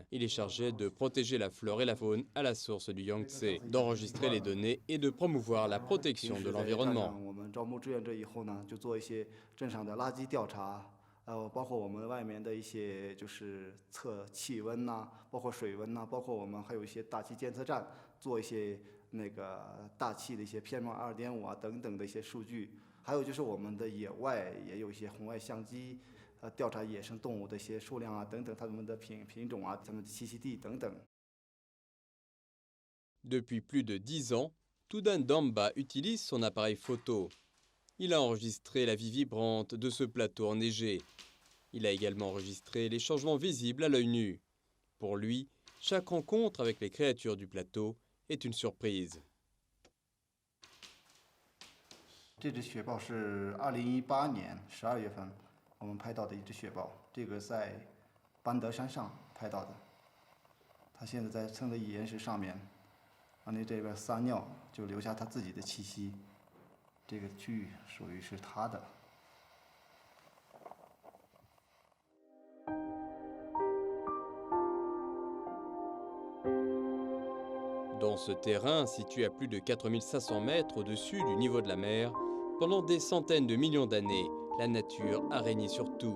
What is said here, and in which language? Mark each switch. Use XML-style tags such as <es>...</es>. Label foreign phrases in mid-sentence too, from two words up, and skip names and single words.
<fr>Il est chargé de protéger la flore et la faune à la source du Yangtze, d'enregistrer les données et de promouvoir la protection de l'environnement.</fr> <zh>包括我们外面的一些就是测气温呐，包括水温呐，包括我们还有一些大气监测站，做一些那个大气的一些 PM2.5啊等等的一些数据，还有就是我们的野外也有一些红外相机，调查野生动物的一些数量啊等等，它们的品种啊，它们的栖息地等等。</zh> <fr>Depuis plus de 10 ans, Tudan Damba utilise son appareil photo. Il a enregistré la vie vibrante de ce plateau enneigé. Il a également enregistré les changements visibles à l'œil nu. Pour lui, chaque rencontre avec les créatures du plateau est une surprise.</fr> <zh>这只雪豹是2018年12月份我们拍到的一只雪豹，这个在班德山上拍到的。它现在在蹭的岩石上面，往那这边撒尿，就留下它自己的气息。这个区域属于是他的。</zh> <fr>Dans ce terrain, situé à plus de 4500 mètres au-dessus du niveau de la mer, pendant des centaines de millions d'années, la nature a régné sur tout.</fr>